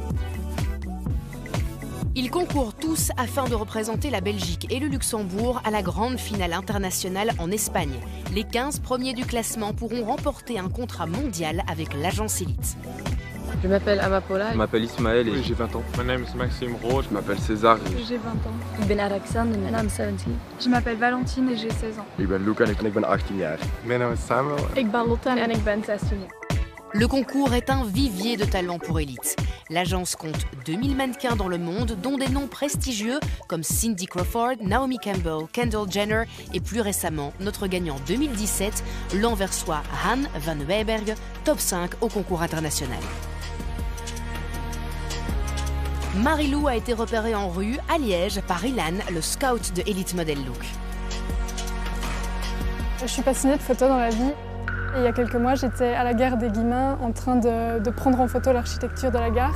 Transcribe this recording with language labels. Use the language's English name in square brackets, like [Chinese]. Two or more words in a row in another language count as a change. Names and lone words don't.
[French] Ils concourent tous afin de représenter la Belgique et le Luxembourg à la grande finale internationale en Espagne. Les 15 premiers du classement pourront remporter un contrat mondial avec l'agence Elite. Je m'appelle Amapola. Je m'appelle Ismaël et j'ai 20 ans. Mon nom est Maxime Roth. Je m'appelle César. J'ai 20 ans. [Dutch] Ik ben Alexandre en I'm 17. [French] Je m'appelle Valentine et j'ai 16 ans. [Dutch] Ik ben Luca en ik ben 18 jaar. Mijn naam is Samuel. Ik ben Lotte en ik ben 16 jaar. [French] Le concours est un vivier de talents pour Elite. L'agence compte 2000 mannequins dans le monde, dont des noms prestigieux comme Cindy Crawford, Naomi Campbell, Kendall Jenner et plus récemment notre gagnant 2017, l'anversois Han van Weyberg, top 5 au concours international. Marilou a été repérée en rue à Liège par Ilan, le scout de Elite Model Look. Je suis passionnée de photos dans la vie. Et il y a quelques mois, j'étais à la gare des Guillemins en train de prendre en photo l'architecture de la gare.